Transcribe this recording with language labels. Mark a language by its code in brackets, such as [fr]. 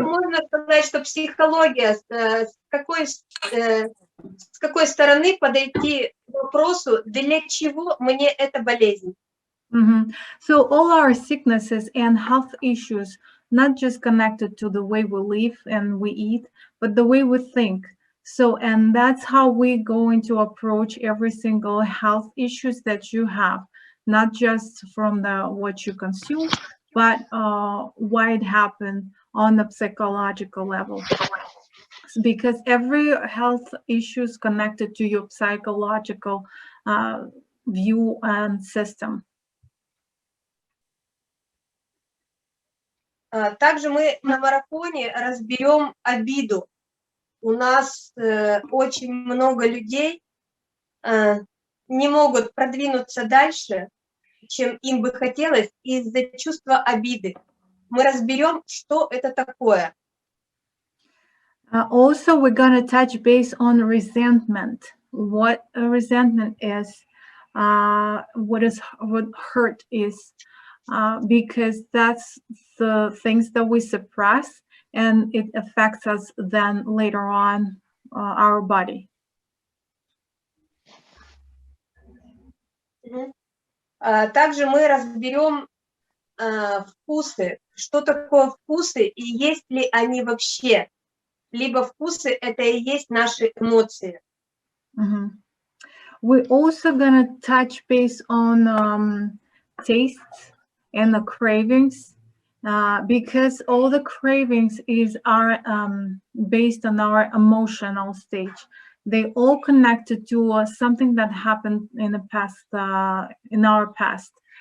[ru] Можно сказать, что психология, с какой стороны подойти к вопросу, для чего мне эта болезнь? [en] So all our sicknesses and health issues not just connected to the way we live and we eat, but the way we think. So, and that's how we're going to approach every single health issues that you have, not just from what you consume, but why it happened on the psychological level. Because every health issue is connected to your psychological view and system. [ru] Также мы на марафоне разберем обиду. У нас очень много людей не могут продвинуться дальше, чем им бы хотелось, из-за чувства обиды. Мы разберем, что это такое. [en] Also, we're going to touch base on resentment. What a resentment is, what hurt is, because that's the things that we suppress, and it affects us then later on our body. [ru] Также мы разберем вкусы, что такое вкусы и есть ли они вообще. Либо вкусы — это и есть наши эмоции. [en] We're also going to touch base on tastes and the cravings, because all the cravings are based on our emotional stage. They all connected to something that happened in the past, in our past.